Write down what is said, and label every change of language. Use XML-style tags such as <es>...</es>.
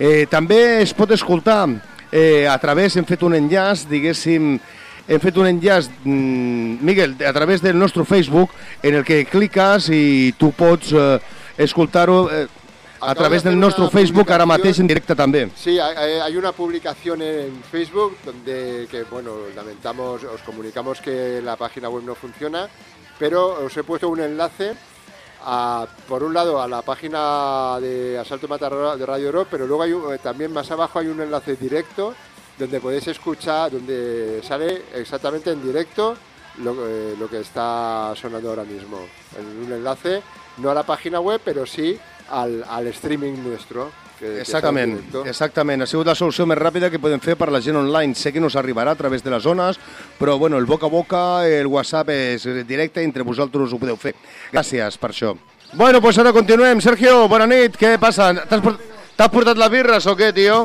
<ca>També es pot escoltar a través, hem fet un enllaç, diguéssim, hem fet un enllaç, Miguel, a través del nostre Facebook, en el que cliques i tu pots escoltar-ho a través del nostre Facebook, ara mateix en directe també.</ca> <es>Sí, hay una publicación en Facebook donde, que, bueno, lamentamos, os comunicamos que la página web no funciona, pero os he puesto un enlace a, por un lado, a la página de Asalto Mata de Radio Rock, pero luego hay un, también más abajo hay un enlace directo donde podéis escuchar, donde sale exactamente en directo lo que está sonando ahora mismo. En un enlace, no a la página web, pero sí al streaming nuestro.</es> <ca>Exactament, exactament. Ha sigut la solució més ràpida que podem fer per a la gent online. Sé que no s'arribarà a través de les zones, però bueno, el boca a boca, el WhatsApp és directe, entre vosaltres ho podeu fer. Gràcies per això. Bueno, pues ara continuem. Sergio, bona nit, què passa? T'has portat les birres o què, tio?</ca>